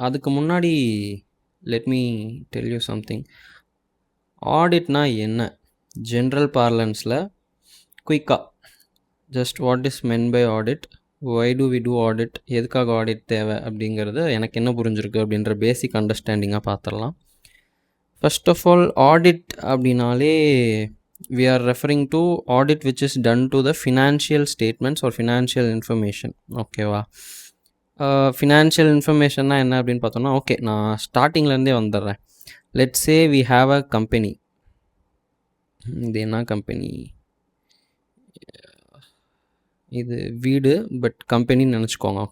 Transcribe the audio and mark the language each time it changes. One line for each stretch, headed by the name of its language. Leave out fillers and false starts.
Tamil: அதுக்கு முன்னாடி
English: Let me tell you something.
Tamil: ஆடிட்னா என்ன? ஜென்ரல் பார்லன்ஸில் குயிக்காக
English: just what is meant by audit, why do we do audit,
Tamil: எதுக்காக audit தேவை அப்படிங்கிறது எனக்கு என்ன புரிஞ்சிருக்கு அப்படின்ற பேசிக் அண்டர்ஸ்டாண்டிங்காக பார்த்துடலாம்.
English: first of all, audit
Tamil: அப்படின்னாலே
English: we are referring to audit which is done to the financial statements or financial information.
Tamil: ஓகேவா? ஃபினான்ஷியல் இன்ஃபர்மேஷன்னா என்ன அப்படின்னு பார்த்தோன்னா, ஓகே, நான் ஸ்டார்டிங்லேருந்தே வந்துடுறேன்.
English: Let's say we have a company.
Tamil: இது என்ன கம்பெனி? இது வீடு, பட் கம்பெனின்னு நினச்சிக்கோங்க.